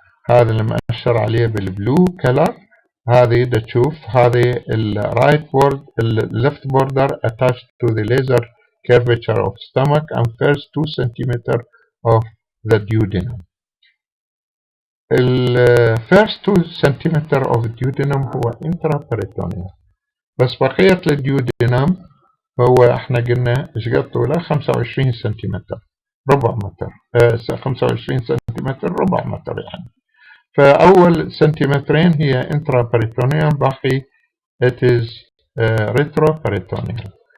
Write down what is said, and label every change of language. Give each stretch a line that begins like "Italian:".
Arabic: هذا اللي مأشر عليه بالبلو كلر. هذه دا تشوف هذه الرايت بورد الليفت بوردر
English: attached to the laser curvature of stomach and first 2 cm of the duodenum. first 2 cm of duodenum
Arabic: هو intraperitoneal، بس بقية الديودينام هو احنا قلنا ايش قد طوله 25 سنتيمتر ربع متر، 25 سنتيمتر ربع متر يعني. فأول سنتيمترين هي intraperitoneal، باقي
English: it is retroperitoneal.